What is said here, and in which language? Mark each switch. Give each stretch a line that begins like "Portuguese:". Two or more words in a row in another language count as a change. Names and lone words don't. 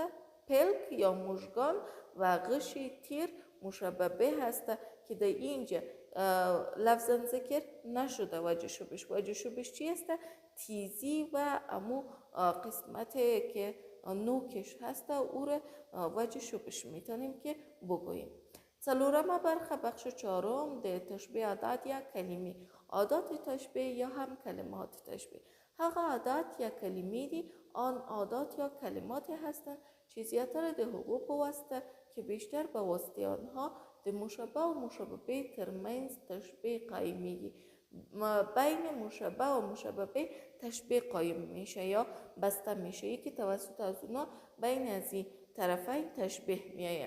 Persian: پلک یا مژگان و غشی تیر مشبه به هسته که در اینجا لفظا ذکر نشده. وجه شبهش چی هسته؟ تیزی و امو قسمت که نوکش هسته او را وجه شبهش میتونیم که بگوییم.
Pashto: څلورمه برخه
Persian: بخش چهارم
Pashto: د تشبیه عادات یا کلمې. عادات تشبیه یا هم کلمات تشبیه هغه عادات یا کلمې دي.
Persian: آن عادات یا کلمات هستند
Pashto: چې زیاتره د هغو په واسطه
Persian: که بیشتر به واسطه آنها
Pashto: د مشبه و مشبه به ترمنځ تشبیه قایمیږي.
Persian: بین مشبه و مشبه به تشبیه قایم میشه یا بسته میشه که توسط از اونا بین از این طرفین تشبیه میایه.